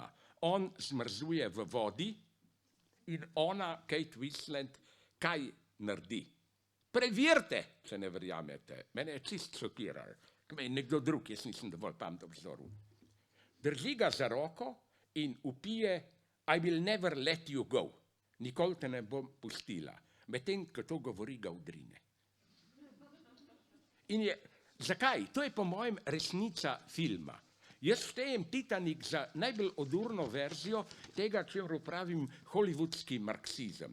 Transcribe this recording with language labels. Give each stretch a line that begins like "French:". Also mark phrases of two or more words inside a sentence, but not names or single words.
Slovenian: On zmrzuje v vodi in ona, Kate Winslet, kaj naredi? Preverite, če ne verjamete. Mene je čist šokiral. Nekdo drug, jaz nisem dovolj pameten v vzoru. Drži ga za roko in vpije
English: I will never let you go.
Slovenian: Nikoli te ne bom pustila. Medtem, ko to govori, ga udrine. In je, zakaj? To je po mojem resnica filma. Jaz štejem Titanic za najbolj odurno verzijo tega, čemer pravim hollywoodski marksizem.